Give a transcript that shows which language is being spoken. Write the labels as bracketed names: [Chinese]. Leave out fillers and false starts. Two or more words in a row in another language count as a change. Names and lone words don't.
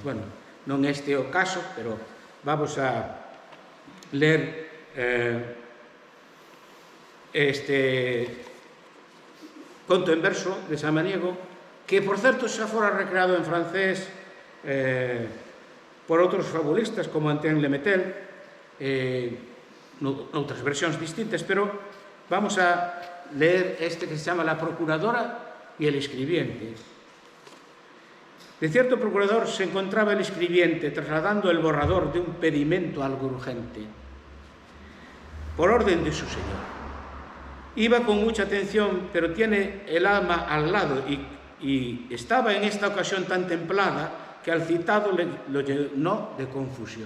[Galician] Bueno, non este é o caso, pero vamos a ler este conto en verso de Samaniego, que, por certo, xa fora recreado en francés por outros fabulistas como Antoine Lemetel, noutras versións distintas, pero vamos a [Spanish] leer este que se llama [Galician] La procuradora y el escribiente. [Spanish] De cierto procurador se encontraba el escribiente trasladando el borrador de un pedimento algo urgente, por orden de su señor. Iba con mucha atención, pero tiene el alma al lado y estaba en esta ocasión tan templada que al citado lo llenó de confusión.